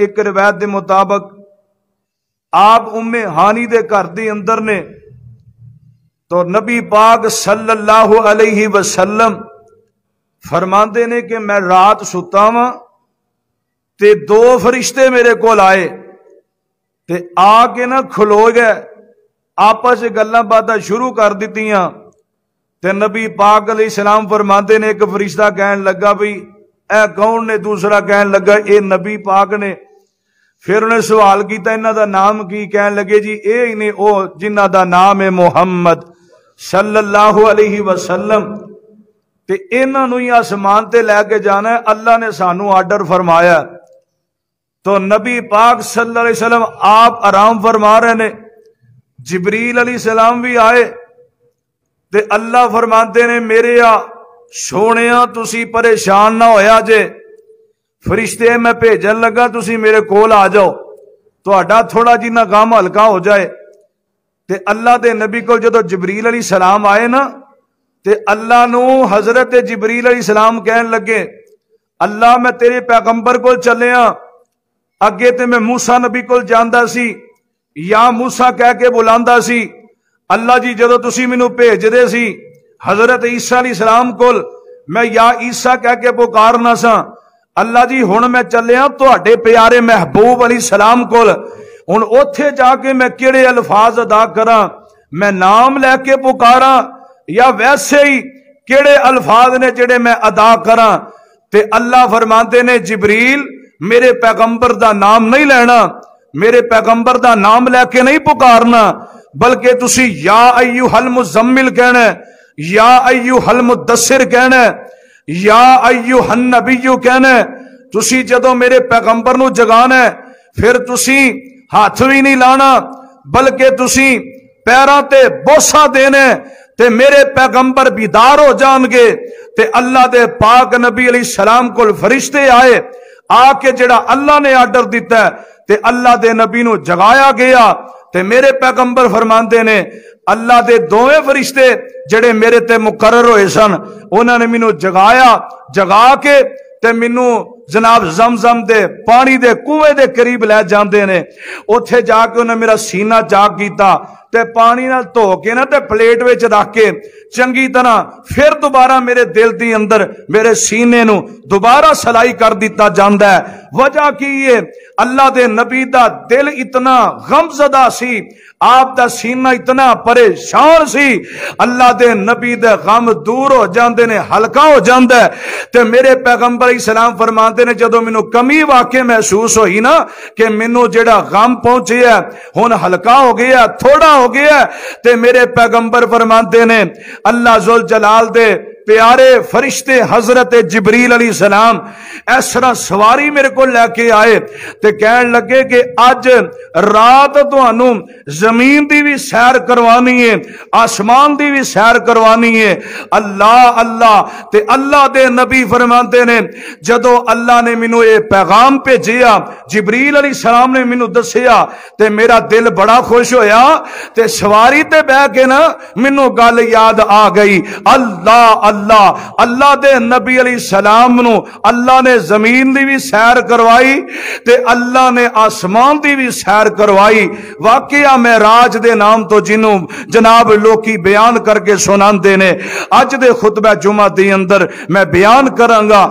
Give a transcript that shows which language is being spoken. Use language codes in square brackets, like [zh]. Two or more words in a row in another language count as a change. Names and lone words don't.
[pa] ایک روایت دے مطابق آپ ام ہانی دے گھر دے اندر نے، تو نبی پاک [ar] صلی اللہ علیہ وسلم [pa] فرماندے نے کہ میں رات ستا ہاں تے دو فرشتے میرے کول آئے تے آ کے نہ کھلو گئے، آپس گلاں باتاں شروع کر دتیاں۔ تے نبی پاک [ar] علیہ السلام [pa] فرماندے نے ایک فرشتہ کہن لگا بھئی اے کون نے؟ دوسرا کہن لگا اے نبی پاک نے۔ پھر انہیں سوال کیتا انہاں دا نام کی؟ کہن لگے جی اے ہی نے او جنہاں دا نام ہے محمد [ar] صلی اللہ علیہ وسلم، [pa] تے انہاں نوں ہی آسمان تے لے کے جانا ہے، اللہ نے سانو آرڈر فرمایا۔ تو نبی پاک [ar] صلی اللہ علیہ وسلم [pa] آپ آرام فرما رہے نے، جبریل [ar] علیہ السلام [pa] بھی آئے تے اللہ فرماتے نے میرے سونیا تسی پریشان نہ ہویا جے، فرشتے میں بھیجن لگا تسی میرے کول آ جاؤ، تہاڈا تھوڑا جنہ غم ہلکا ہو جائے۔ تے اللہ دے نبی کو جدو جبریل [ar] علیہ السلام [pa] آئے نا تے اللہ نو حضرت جبریل [ar] علیہ السلام [pa] کہن لگے اللہ میں تیرے پیغمبر کو چلے ہاں، اگے تے میں موسیٰ نبی کو جاندا سی یا موسیٰ کہہ کے بلاندا سی، اللہ جی جدو تسی مینوں بھیج دے سی حضرت عیسیٰ [ar] علیہ السلام [pa] کول میں یا عیسیٰ کہہ کے پکارنا سا، اللہ جی ہن میں چلیا تہاڈے پیارے محبوب [ar] علیہ السلام [pa] کول، ہن اوتھے جا کے میں کیڑے الفاظ ادا کراں؟ میں نام لے کے پکاراں یا ویسے ہی کیڑے الفاظ نے جڑے میں ادا کراں؟ تے اللہ فرماتے نے جبریل میرے پیغمبر دا نام نہیں لینا، میرے پیغمبر دا نام لے کے نہیں پکارنا، بلکہ تسی [ar] یا ایوہ المزمل [pa] کہنا ہے، [ar] یا ایوہ المدثر [pa] کہنا ہے، [ar] یا ایوہ النبی [pa] کہنا ہے۔ تسی جدو میرے پیغمبر نو جگانا ہے پھر تسی ہاتھ بھی نہیں لانا بلکہ تسی پیراں تے بوسا دینے تے میرے پیغمبر بیدار ہو جان گے۔ تے اللہ دے پاک نبی [ar] علیہ السلام [pa] کو فرشتے آئے، آ کے جڑا اللہ نے آرڈر دیتا ہے تے اللہ دے نبی نو جگایا گیا۔ تے میرے پیغمبر فرماندے نے اللہ دے دوویں فرشتے جڑے میرے تے مقرر ہوئے سن انہوں نے مینوں جگایا، جگا کے تے مینوں جناب زمزم دے پانی دے کنویں دے قریب لے جاندے نے، اوتھے جا کے انہوں نے میرا سینہ چاک کیتا تے پانی نال دھو کے نا تے پلیٹ وچ رکھ کے چنگی طرح پھر دوبارہ میرے دل دی اندر میرے سینے نو دوبارہ سلائی کر دیتا جاندا ہے۔ وجہ کی ہے اللہ دے نبی دا دل اتنا غم زدہ سی، آپ دا سینہ اتنا پریشان سی، اللہ دے نبی دے غم دور ہو جاندے نے، ہلکا ہو جاندے۔ تے میرے پیغمبر [ar] علیہ السلام [pa] فرماندے نے جدو مینوں کمی واقع محسوس ہوئی نا کہ مینوں جڑا غم پہنچے ہے ہن ہلکا ہو گیا، تھوڑا ہو گیا، تے میرے پیغمبر فرماندے نے اللہ ذوالجلال دے پیارے فرشتے حضرت جبریل [ar] علیہ السلام [pa] اس طرح سواری میرے کو لے کے آئے تے کہن لگے کہ آج رات تانوں زمین دی بھی سیر کروانی ہے، آسمان دی بھی سیر کروانی ہے۔ اللہ اللہ تے اللہ دے نبی فرماتے نے جدو اللہ نے مینوں یہ پیغام بھیجیا، جبریل [ar] علیہ السلام [pa] نے مینوں دسیا تے میرا دل بڑا خوش ہویا تے سواری تے بہ کے نا مینوں گل یاد آ گئی۔ اللہ اللہ اللہ دے نبی [ar] علیہ السلام [pa] نو اللہ نے زمین دی بھی سیر کروائی تے اللہ نے آسمان دی بھی سیر کروائی۔ واقعہ معراج دے نام تو جنوں جناب لوکی بیان کر کے سناندے نے، اج دے خطبہ جمعہ دے اندر میں بیان کروں گا۔